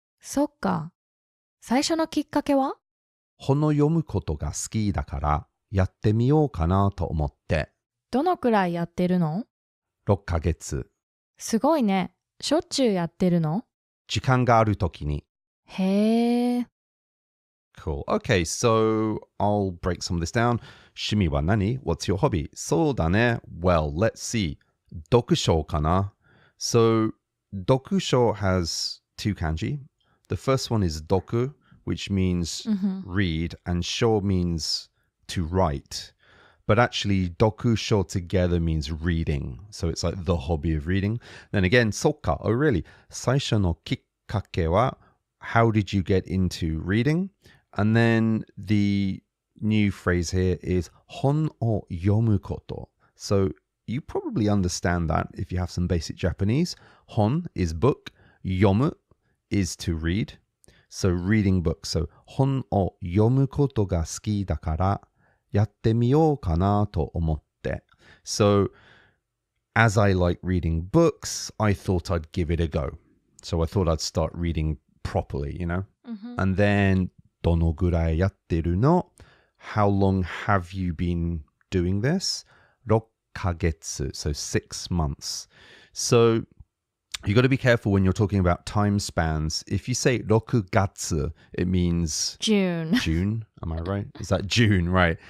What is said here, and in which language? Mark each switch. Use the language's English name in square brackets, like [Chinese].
[Japanese] そっか。最初のきっかけは? 本を読むことが好きだからやってみようかなと思って。どのくらいやってるの? 6ヶ月。すごいね。しょっちゅうやってるの? 時間があるときに。へえ。 [English] Cool. Okay, so I'll break some of this down. [Japanese] 趣味は何? [English] What's your hobby? [Japanese] そうだね. [English] Well, let's see. [Japanese] 読書かな? [English] So, 読書 has two kanji. The first one is doku, which means read, and sho means to write. But actually, doku sho together means reading. So it's like the hobby of reading. Then again, soka. Oh, really? [Japanese] 最初のきっかけは [English] how did you get into reading? And then the new phrase here is [Japanese] 本を読むこと. [English] So you probably understand that if you have some basic Japanese. 本 is book. 読む is to read. So reading books. [Japanese] So 本を読むことが好きだからやってみようかなと思って. [English] So as I like reading books, I thought I'd give it a go. So I thought I'd start reading properly, you know? And then [Japanese] どのぐらいやってるの? [English] How long have you been doing this? 6ヶ月, so 6 months. So you got to be careful when you're talking about time spans. If you say 6月, it means June. June, am I right? Is that June, right?